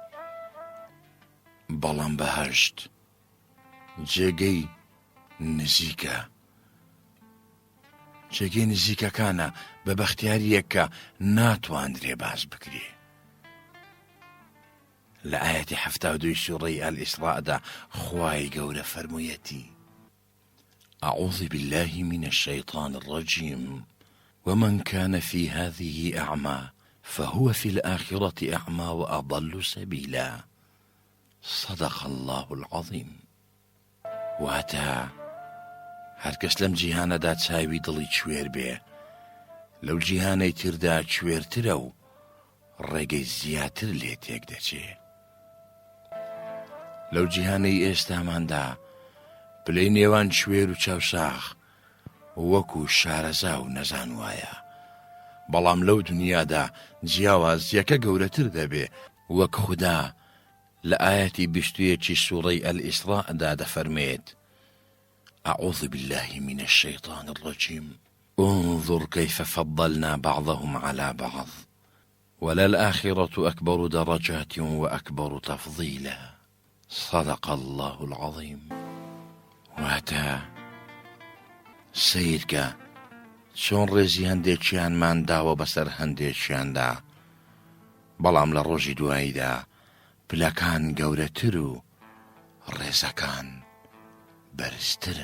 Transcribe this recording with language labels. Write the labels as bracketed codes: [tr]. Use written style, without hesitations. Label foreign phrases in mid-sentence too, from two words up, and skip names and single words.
[ckb] بەڵام بەهەشت جێگەی نزیکە، جێگەی نزیکەکانە بە بەختیاریەک کە ناتواندرێ باز بکرێ. لە ئاەتی 72 سوڕەی ئەل-ئیسراءدا خوای گەورە فەرموویەتی: [ar] أعوذ بالله من الشيطان الرجيم ومن كان في هذه أعمى فهو في الآخرة أعمى وأضل سبيلا صدق الله العظيم. [ckb] واتا هەر کەس لەم جیهانەدا چاوی دڵی کوێر بێ، لەو جیهانەی تردا کوێرترە و ڕێگەی زیاتر لێ تێک دەچێ. لەو جیهانەی ئێستاماندا پلەی نێوان شوێر و چاوساخ وەکو شارەزا و نەزان وایە، بەڵام لەو دنیادا جیاوازیەکە گەورەتر دەبێ، وەک خودا لە ئاەتی 21 سوورەی ئەلئیسراءدا دەفەرمێت: [ar] أعوذ بالله من الشيطان الرجيم انظر كيف فضلنا بعضهم على بعض وللآخرة أكبر درجات وأكبر تفضيلا صدق الله العظيم. [ckb] واتە سیرکە چۆن ڕێزی هەندێکیانمان داوە بەسەر هەندێکیاندا، بەڵام لە ڕۆژی دواییدا پلەکان گەورەتر و ڕێزەکان بەرزترن.